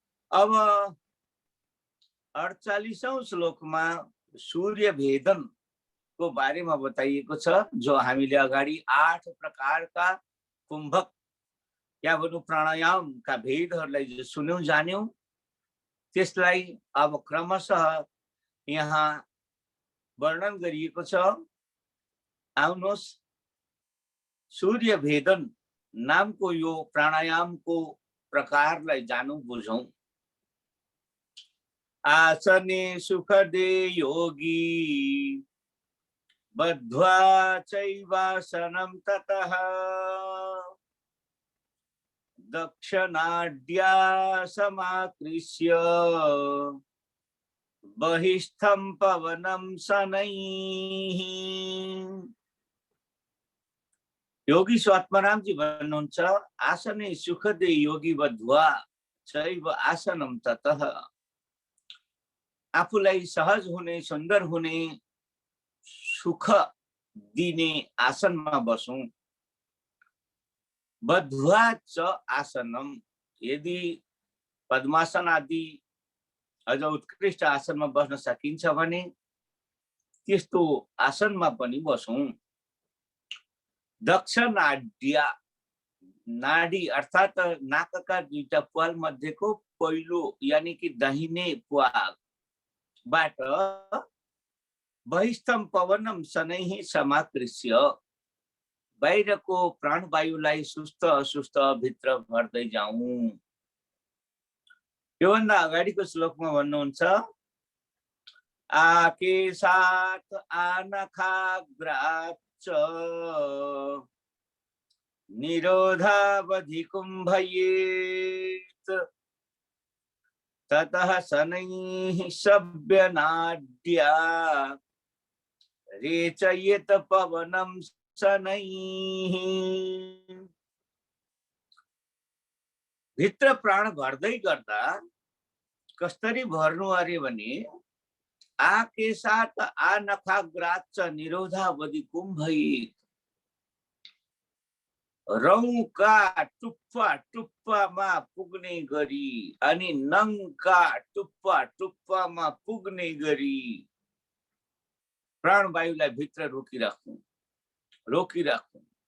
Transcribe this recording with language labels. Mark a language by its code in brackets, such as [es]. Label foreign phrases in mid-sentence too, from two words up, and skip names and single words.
[ne] अब 48औं श्लोकमा सूर्य भेदन को बारेमा बताइएको छ, जो हामीले अगाडि 8 प्रकारका कुम्भक या भनौँ प्राणायामका भेदहरूलाई जो सुन्यौं जान्यौं, त्यसलाई अब क्रमशः यहाँ वर्णन गरिएको छ। आउनुहोस् सूर्य भेदन नामको यो प्राणायामको प्रकारलाई जानौं बुझौं। [sa] आसने सुखदे योगी बद्ध्वा चैवासनं ततः दक्षिणाढ्या समाकृष्य बहिस्थं पवनं शनैः। [ne] योगी स्वात्माराम जी भन्नुहुन्छ, [sa] आसने सुखदे योगी बद्ध्वा चैव आसनं ततः, [ne] आफूलाई सहज हुने, सुन्दर हुने, सुख दिने आसनमा बसौं। [sa] बद्ध्वा च आसनम, [ne] यदि पद्मासन आदि अझ उत्कृष्ट आसनमा बस्न सकिन्छ भने त्यस्तो आसनमा पनि बसौं। दक्षिणाढ्या, नाडी अर्थात नाकका दुईटा प्वाल मध्येको पहिलो यानी कि दाहिने प्वालबाट [sa] बहिस्थम पवनम शनैः समाकृष्य, [ne] बाहिरको प्राणवायुलाई सुस्त असुस्त भित्र भर्दै जाउँ। योभन्दा अगाडिको श्लोकमा भन्नुहुन्छ, [sa] आकेशात् आनखाग्राच्च निरोधावधि कुम्भयेत् ततः शनैः सभ्यनाड्या रेचयेत पवनं शनैः। [ne] भित्र प्राण भर्दै गर्दा कसरी भर्नु अरे भने, [sa] आकेशात् आनखाग्राच्च निरोधावधि कुम्भयेत्, [ne] रौका टुप्पा टुप्पामा पुग्ने गरी अनि नङका टुप्पा टुप्पामा पुग्ने गरी प्राणवायुलाई भित्र रोकिराख्नु।